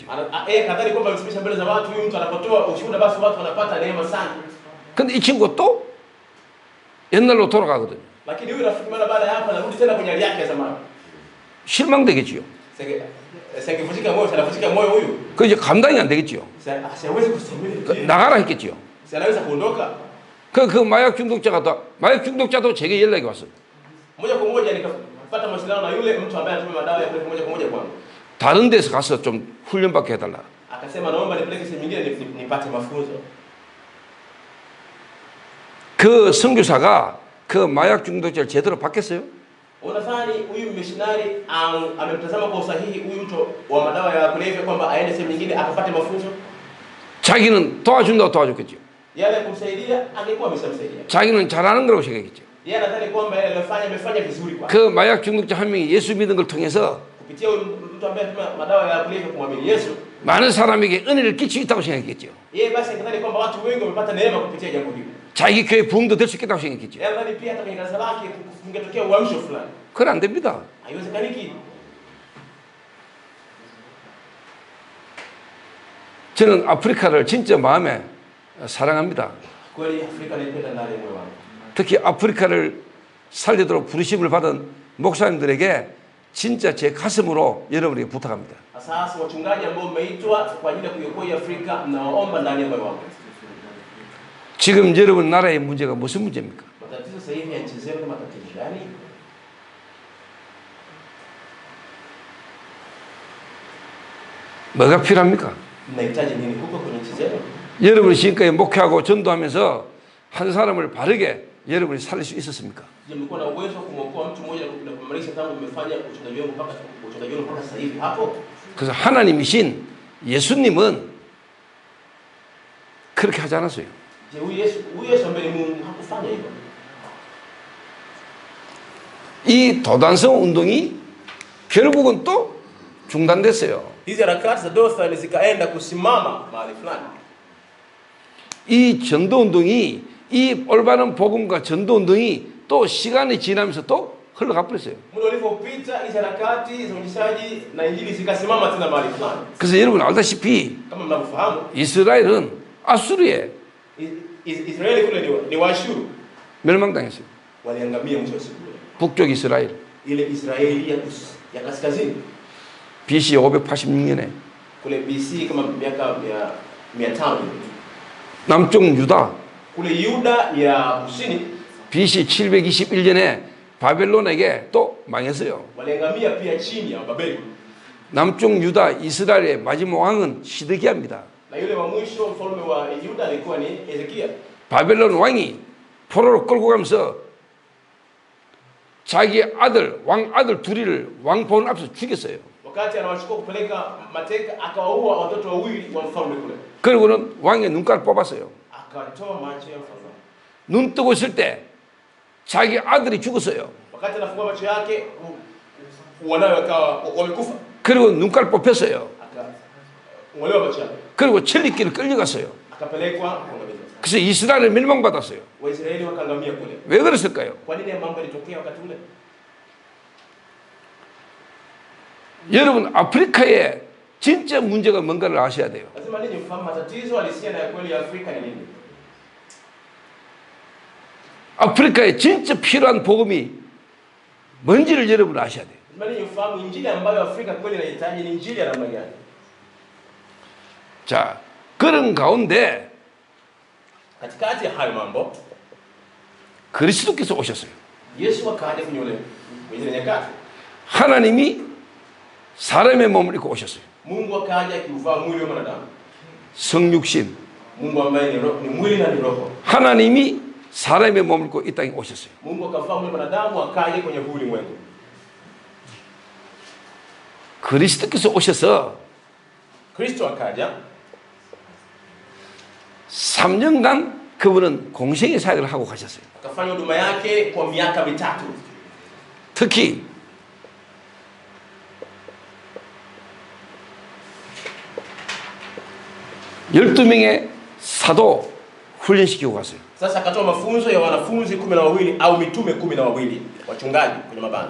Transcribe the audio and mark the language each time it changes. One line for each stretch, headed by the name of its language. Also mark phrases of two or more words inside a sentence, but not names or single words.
Swahili: Kadhani kwamba amesimamisha mbele za watu, huyu mtu anapotoa ushuhuda basi watu wanapata neema sana.
Korean: 근데 이 친구가 또 옛날로 돌아가거든요.
Swahili: Lakini huyu rafiki mara baada ya hapa anarudi tena kwenye hali yake ya zamani.
Korean: 실망되겠지요.
Swahili: Singevunjika moyo, anavunjika moyo huyu.
Korean: 그 이제 감당이 안 되겠지요.
Swahili: Siwezi kustahimili.
Korean: 나가라 했겠지요.
Swahili: Anaweza kuondoka.
Korean: 그 마약 중독자도 제게 연락이 왔어요.
Swahili: Moja kwa moja nikapata mawasiliano na yule mtu ambaye anatumia madawa ya kulevya moja kwa moja kwangu.
Korean: 다른 데서 가서 좀 훈련받게 해달라.
Swahili: Akasema naomba nipeleke sehemu nyingine nipate mafunzo.
Korean: 그 선교사가 그 마약 중독자를 제대로 받겠어요?
Swahili: Unadhani huyu missionary amemtazama kwa usahihi huyu mtu wa madawa ya kulevya kwamba aende sehemu nyingine akapate mafunzo?
Korean: 자기는 도와준다고 도와줬겠죠.
Swahili: Yale kumsaidia angekuwa ameshamsaidia.
Korean: 자기는 잘하는 거라고 생각했죠.
Swahili: Yeye anadhani kwamba yale aliyofanya amefanya vizuri kwa.
Korean: 그 마약 중독자 한 명이 예수 믿는 걸 통해서
Swahili: Kupitia mtu ambaye anatumia madawa ya kulevya kumwamini Yesu,
Korean: 많은 사람에게 은혜를 끼치고 있다고 생각했죠.
Swahili: yeye basi anadhani kwamba watu wengi wamepata neema kupitia jambo hili.
Korean: 자기 교회 부흥도 될 수 있겠다고 생각했죠.
Swahili: Yeye anadhani pia hata kwenye kanisa lake kungetokea uamsho fulani.
Korean: 그건 안 됩니다.
Swahili: Haiwezekaniki.
Korean: 저는 아프리카를 진짜 마음에 사랑합니다.
Swahili: Kweli Afrika naipenda ndani ya moyo wangu.
Korean: 특히 아프리카를 살리도록 부르심을 받은 목사님들에게 진짜 제 가슴으로 여러분에게 부탁합니다.
Swahili: Sasa wachungaji ambao umeitwa kwa ajili ya kuiokoa Afrika, nawaomba ndani ya moyo wangu.
Korean: 지금 여러분 나라의 문제가 무슨 문제입니까?
Swahili: Matatizo sasa hivi ya nchi zenu ni matatizo gani?
Korean: 뭐가 필요합니까?
Swahili: Mnahitaji nini huko kwenye nchi zenu?
Korean: 여러분이 지금까지 목회하고 전도하면서 한 사람을 바르게 여러분이 살릴 수 있었습니까?
Swahili: Je, mlikuwa na uwezo wa kumwokoa mtu mmoja na kumalisha tangu mmefanya uchungaji wenu mpaka sasa hivi hapo?
Korean: 그래서 하나님이신 예수님은 그렇게 하지 않았어요.
Swahili: Je, huyu Yesu ambaye ni Mungu hakufanya hivyo.
Korean: 이 도단성 운동이 결국은 또 중단됐어요.
Swahili: Hizi harakati za Dothan zikaenda kusimama mahali fulani.
Korean: 이 전도 운동이 이 올바른 복음과 전도 운동이 또 시간이 지나면서 또 흘러가 버렸어요.
Swahili: Muda ulivyopita hizi harakati za uinjilishaji na injili zikasimama tena mahali fulani.
Korean: 그래서 여러분 알다시피
Swahili: Kama mnavyofahamu,
Korean: 이스라엘은 아수르에
Swahili: Israeli kule ni Waashuru
Korean: 멸망당했어요.
Swahili: waliangamia mwisho wa siku.
Korean: 북쪽 이스라엘
Swahili: Ile Israeli ya kaskazini
Korean: BC 586년에
Swahili: kule BC kama miaka 500.
Korean: 남쪽 유다
Swahili: Kule Yuda ya kusini
Korean: BC 721년에 바벨론에게 또 망했어요.
Swahili: waliangamia pia chini ya Babeli.
Korean: 남쪽 유다 이스라엘의 마지막 왕은 시드기야입니다.
Swahili: Na yule wa mwisho mfalme wa Yuda alikuwa ni Hezekia.
Korean: 바벨론 왕이 포로로 끌고 가면서 자기 아들 왕 아들 둘이를 왕본 앞에서 죽였어요.
Swahili: Wakati anawachukua kupeleka mateka akawaua watoto wawili wa mfalme kule.
Korean: 그리고는 왕의 눈깔 뽑았어요.
Swahili: Akatoa macho ya mfalme.
Korean: 눈 뜨고 있을 때 자기 아들이 죽었어요.
Swahili: Wakati anafungua macho yake wanawe wakawa wamekufa.
Korean: 그리고 눈깔 뽑혔어요.
Swahili: Akang'olewa macho yake.
Korean: 그리고 천리길을 끌려갔어요.
Swahili: Akapelekwa kuangamizwa.
Korean: 그래서 이스라엘을 멸망받았어요.
Swahili: Waisraeli wakaangamia kule.
Korean: 왜 그랬을까요?
Swahili: Kwa nini mambo yalitokea wakati ule?
Korean: 여러분 아프리카에 진짜 문제가 뭔가를 아셔야 돼요.
Swahili: Lazima ninyi mfahamu matatizo halisia na ya kweli ya Afrika ni nini.
Korean: 아프리카에 진짜 필요한 복음이 뭔지를 여러분 아셔야 돼요.
Swahili: Lazima ninyi mfahamu injili ambayo Afrika kweli inahitaji ni injili ya namna gani.
Korean: 자, 그런 가운데
Swahili: Katikati ya hayo mambo
Korean: 그리스도께서 오셨어요.
Swahili: Yesu akaja kwenye ile nyakati.
Korean: 하나님이 사람의 몸을 입고 오셨어요.
Swahili: Mungu akaja akiuvaa mwili wa mwanadamu.
Korean: 성육신.
Swahili: Mungu ambaye ni mwili na ni roho.
Korean: 하나님이 사람의 몸을 입고 이 땅에 오셨어요.
Swahili: Mungu akavaa mwili wa mwanadamu akaja kwenye huu ulimwengu.
Korean: 그리스도께서 오셔서
Swahili: Kristo akaja
Korean: 3년간 그분은 공생의 사역을 하고 가셨어요.
Swahili: akafanya huduma yake kwa miaka 3.
Korean: 특히 열두 명의 사도 훈련시키고 갔어요.
Swahili: Sasa akatoa mafunzo ya wanafunzi 12 au mitume 12 wachungaji kwenye mabanda.